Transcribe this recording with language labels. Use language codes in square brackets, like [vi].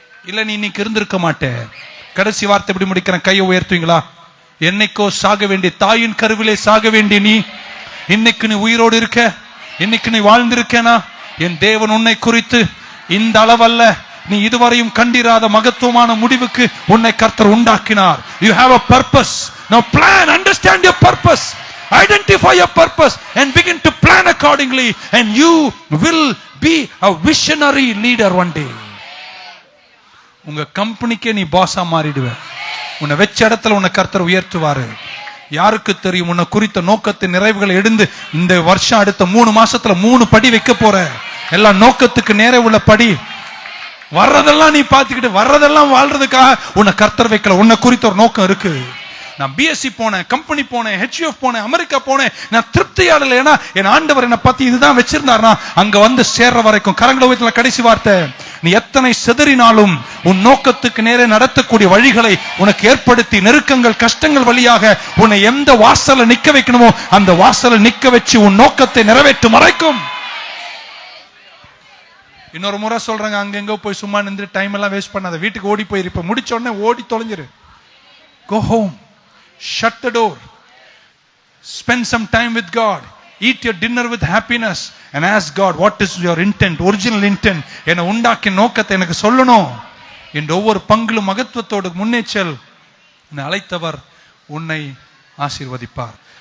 [ta] இல்ல நீ இன்னைக்கு இருந்திருக்க மாட்டேன். கடைசி வார்த்தை எப்படி முடிக்கிறேன், கையை உயர்த்துவீங்களா? என்னைக்கோ சாக வேண்டிய, தாயின் கருவிலே சாக வேண்டிய நீ இன்னைக்கு நீ உயிரோடு இருக்க, இன்னைக்கு நீ வாழ்ந்திருக்கேனா? என் தேவன் உன்னை குறித்து இந்த அளவல்ல, நீ இதுவரையும் கண்டிராத மகத்துவமான முடிவுக்கு உன்னை கர்த்தர் உண்டாக்கினார். [en] You have a purpose. Now plan, understand your purpose. Identify your purpose and begin to plan accordingly, and you will be a visionary leader one day. [ta] உங்க கம்பெனிக்கே நீ பாஸா மாறிடுவ. உன்னை வெச்ச இடத்துல உன்னை கர்த்தர் உயர்த்துவாரு. யாருக்கு தெரியும் உன்னை குறித்த நோக்கத்தின் நிறைவுகளை எடுந்து இந்த வருஷம் அடுத்த 3 மாசத்துல 3 படி வைக்க போற. எல்லாம் நோக்கத்துக்கு நேரே உள்ள படி. வர்றதெல்லாம் நீ பார்த்துக்கிட்டு வர்றதெல்லாம் வாழ்றதுக்காக உன்னை கர்த்தர் வைக்கல. உன்னை குறித்த ஒரு நோக்கம் இருக்கு. நான் பிஎஸ்சி போனேன், கம்பெனி போனேன், HUF போனேன், அமெரிக்கா போனேன், நான் திருப்தியாடல. ஏன்னா என் ஆண்டவர் என்னை பத்தி இதுதான் வச்சிருந்தாருன்னா அங்க வந்து சேர்ற வரைக்கும். கரங்கள உயர்த்தல. கடைசி வார்த்தை, நீ எத்தனை செதறினாலும் உன் நோக்கத்துக்கு நேரே நடத்தக்கூடிய வழிகளை உனக்கு ஏற்படுத்தி நெருக்கங்கள் கஷ்டங்கள் வழியாக உன்னை எந்த வாசல்ல நிக்க வைக்கணுமோ அந்த வாசல்ல நிக்க வச்சு உன் நோக்கத்தை நிறைவேற்றும் வரைக்கும். இன்னொரு முறை சொல்றாங்க, அங்கெங்க போய் சும்மா நின்று டைம் எல்லாம் வேஸ்ட் பண்ணாத. வீட்டுக்கு ஓடி போயிருப்ப, முடிச்ச உடனே ஓடி தொலைஞ்சிரு. [en] Go home, shut the door, spend some time with God, eat your dinner with happiness and ask God what is your intent, original intent. [ta] என்ன உண்டாக்கிய நோக்கத்தை எனக்கு சொல்லணும் என்று ஒவ்வொரு பங்கிலும் மகத்துவத்தோடு முன்னேச்சல். உன்னை அழைத்தவர் உன்னை ஆசீர்வதிப்பார்.